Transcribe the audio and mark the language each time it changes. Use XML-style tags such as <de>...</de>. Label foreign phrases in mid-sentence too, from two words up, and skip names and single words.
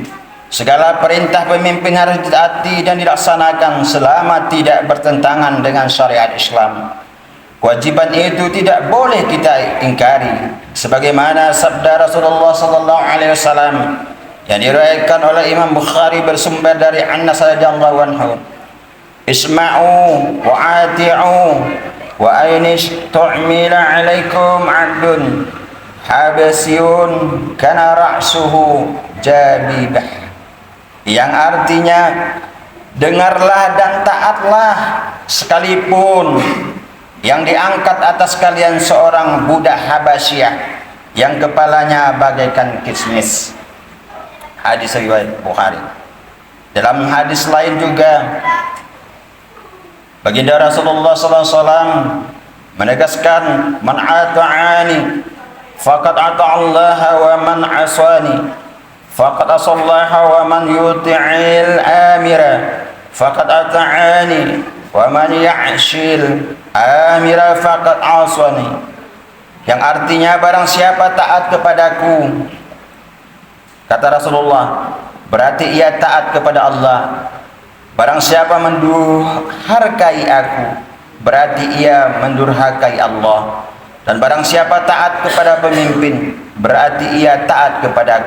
<id>Segala perintah pemimpin harus ditaati dan dilaksanakan selama tidak bertentangan dengan syariat Islam. Kewajiban itu tidak boleh kita ingkari, sebagaimana sabda Rasulullah</id> <ar>صلى الله عليه وسلم</ar> <id>yang diriwayatkan oleh Imam Bukhari bersumber dari Anas</id> <ar>رضي الله عنه. اسمعوا وأطيعوا وإن استعمل عليكم عبد حبشي كان رأسه زبيبة.</ar> <id>Yang artinya, dengarlah dan taatlah sekalipun yang diangkat atas kalian seorang budak Habasyah yang kepalanya bagaikan kismis. Hadis riwayat Bukhari. Dalam hadis lain juga baginda Rasulullah</id> <ar>صلى الله عليه وسلم menegaskan, من أطاعني فقد أطاع الله ومن عصاني فقد عصى الله ومن يطع الأمير فقد أطاعني ومن يعص الأمير فقد عصاني.</ar> <id>Yang artinya, barang siapa taat kepadaku, kata Rasulullah, berarti ia taat kepada Allah. Barang siapa mendurhakai aku, berarti ia mendurhakai Allah. Dan barang siapa taat kepada pemimpin, berarti ia taat kepadaku.</id>